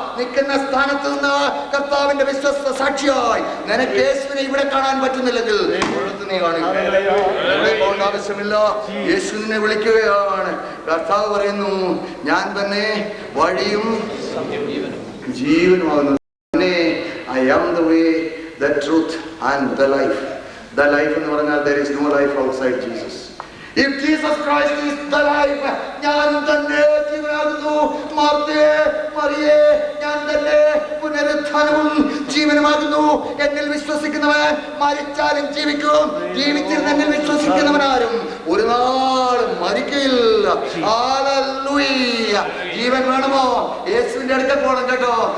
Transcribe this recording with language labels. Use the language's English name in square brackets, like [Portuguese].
[Malayalam] നിൽക്കുന്ന സ്ഥാനത്ത് നിന്ന് കർത്താവിന്റെ വിശ്വസ്ത സാക്ഷിയായി നിനക്ക് യേശുവിനെ ഇവിടെ കാണാൻ പറ്റുന്നില്ലെങ്കിൽ നീ കാണുക ആവശ്യമില്ല. യേശു നിന്നെ വിളിക്കുകയാണ്. കർത്താവ് പറയുന്നു, ഞാൻ തന്നെ വഴിയും ജീവനുമാകുന്നു. [English] I am the way, the truth and the life. The life [Malayalam] എന്ന് പറഞ്ഞാൽ [English] there is no life outside Jesus. If Jesus Christ is the life, [Malayalam] ഞാൻ തന്നെ ജീവനാകുന്നു. മാർത്തേ മറിയേ, ഞാൻ തന്നെ പുനരുത്ഥാനവും ജീവനുമാകുന്നു. എന്നിൽ വിശ്വസിക്കുന്നവൻ മരിച്ചാലും ജീവിക്കും, ജീവിച്ചിരുന്നെങ്കിൽ വിശ്വസിക്കുന്നവനാരും ഒരു നാളും മരിക്കയില്ല. ഹല്ലേലൂയ. ജീവൻ വേണമോ? യേശുവിന്റെ അടുക്കൽ പോകണം കേട്ടോ.